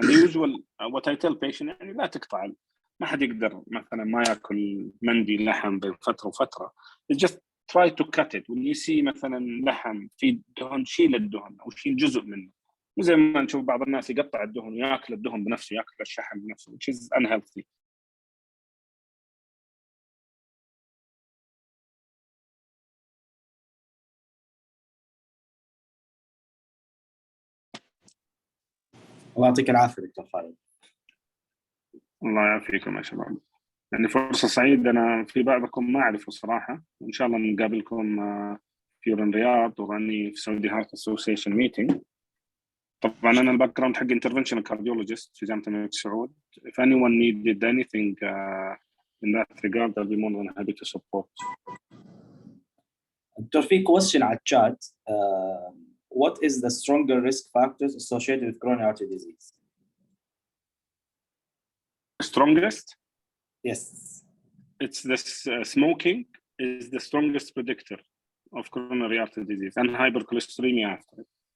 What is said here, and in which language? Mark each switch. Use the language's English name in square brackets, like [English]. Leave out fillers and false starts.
[English] The usual what I tell patient [Arabic] لا تقطع. ما حد يقدر مثلا ما ياكل مندي لحم بين فترة وفترة. [English] Just try to cut it. When you see [Arabic] مثلا لحم في دهن, شيل الدهن أو شيل جزء منه. وزي ما نشوف بعض الناس يقطع الدهن وياكل الدهن بنفسه, ياكل الشحم بنفسه, [English] which is unhealthy. [Arabic] الله يعطيك العافية دكتور خالد. الله يعافيكم يا شباب. فرصة سعيدة. أنا في بعضكم ما أعرفه صراحة. إن شاء الله نقابلكم في الرياض وراني في سعودي هارت أسوسيشن ميتينج. طبعا أنا الباك جراوند حق interventional cardiologist في جامعة الملك سعود. [English] If anyone needed anything in that regard, I'll be more than happy to support. [Arabic] دكتور في question على الشات. [English] What is the stronger risk factors associated with coronary artery disease? Strongest? Yes. it's this smoking is the strongest predictor of coronary artery disease and hypercholesteremia after it.